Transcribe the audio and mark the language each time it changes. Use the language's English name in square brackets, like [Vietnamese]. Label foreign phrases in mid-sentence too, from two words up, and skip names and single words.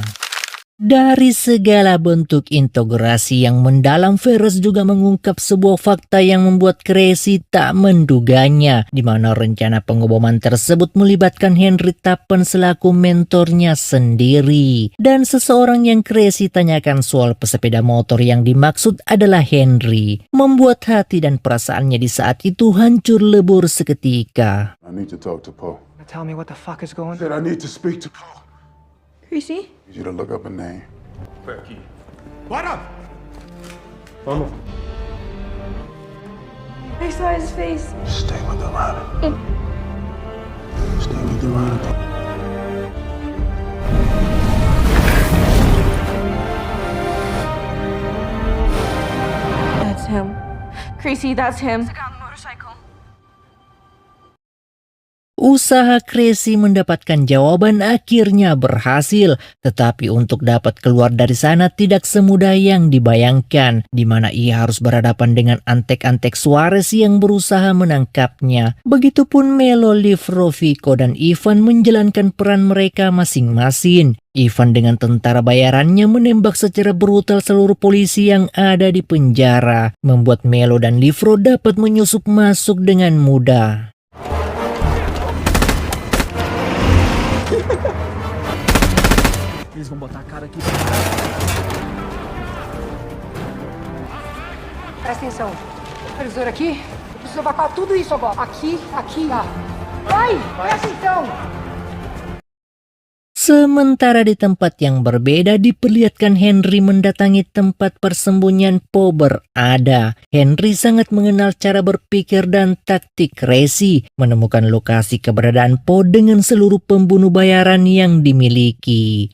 [Indonesian] Dari segala bentuk integrasi yang mendalam, Ferraz juga mengungkap sebuah fakta yang membuat Creasy tak menduganya, di mana rencana pengeboman tersebut melibatkan Henry Tappen selaku mentornya sendiri. Dan seseorang yang Creasy tanyakan soal pesepeda motor yang dimaksud adalah Henry, membuat hati dan perasaannya di saat itu hancur lebur seketika. [English] I need to talk to Poe. Tell me what the fuck is going on. I need to speak to Poe. Creasy? I need you to look up a name. What up? I saw his face. Stay with the rabbit. Stay with the rabbit. That's him. Creasy, that's him. [Indonesian] Usaha Creasy mendapatkan jawaban akhirnya berhasil, tetapi untuk dapat keluar dari sana tidak semudah yang dibayangkan, di mana ia harus berhadapan dengan antek-antek Suarez yang berusaha menangkapnya. Begitupun Melo, Liv, Roviko, dan Ivan menjalankan peran mereka masing-masing. Ivan dengan tentara bayarannya menembak secara brutal seluruh polisi yang ada di penjara, membuat Melo dan Livro dapat menyusup masuk dengan mudah. [Portuguese] Eles vão botar a cara aqui. Presta atenção. Supervisor aqui. Eu preciso evacuar tudo isso agora. Aqui, tá. Vai! Presta atenção! [Indonesian] Sementara di tempat yang berbeda diperlihatkan Henry mendatangi tempat persembunyian Poe berada. Henry sangat mengenal cara berpikir dan taktik Creasy, menemukan lokasi keberadaan Poe dengan seluruh pembunuh bayaran yang dimiliki.